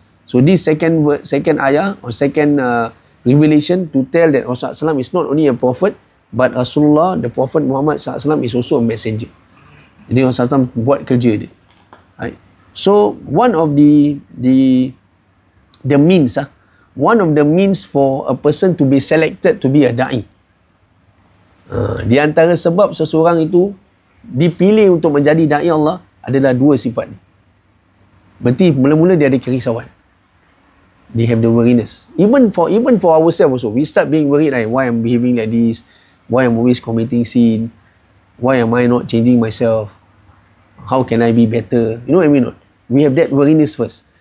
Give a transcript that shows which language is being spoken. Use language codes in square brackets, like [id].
[en] So this second ayah or second revelation to tell that Rasulullah SAW is not only a prophet, but Rasulullah, the Prophet Muhammad SAW is also a messenger. [ms] Jadi Rasulullah SAW buat kerja dia. [en] Right. So one of the means, one of the means for a person to be selected to be a da'i. [ms] Di antara sebab seseorang itu dipilih untuk menjadi da'i Allah adalah dua sifat ni. Berarti mula-mula dia ada kerisauan. [en] They have the worriness. Even for ourselves also, we start being worried, like, why I'm behaving like this? Why I'm always committing sin? Why am I not changing myself? How can I be better? You know what I mean? We have that worriness first.